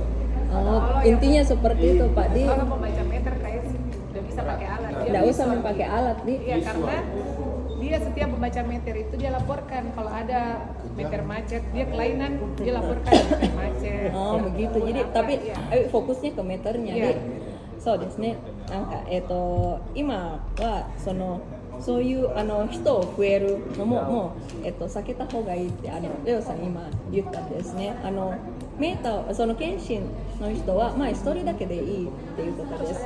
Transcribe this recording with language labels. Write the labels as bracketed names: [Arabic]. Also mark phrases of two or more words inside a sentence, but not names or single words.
[Indonesian] intinya seperti itu Pak Di. Kalau membaca meter kayak udah bisa pakai alat. Dia Tidak usah visual. memakai alat Di. Iya, karena dia setiap membaca meter itu dia laporkan kalau ada meter macet, dia kelainan, dia laporkan meter macet. Oh begitu. Jadi Apa, tapi iya. fokusnya ke meternya. Iya. [Japanese] そうですね。なんか今はそういう人を増えるのも避けた方がいいってレオさん今言ったんですね。メーターその検診の人は一人だけでいいっていうことです。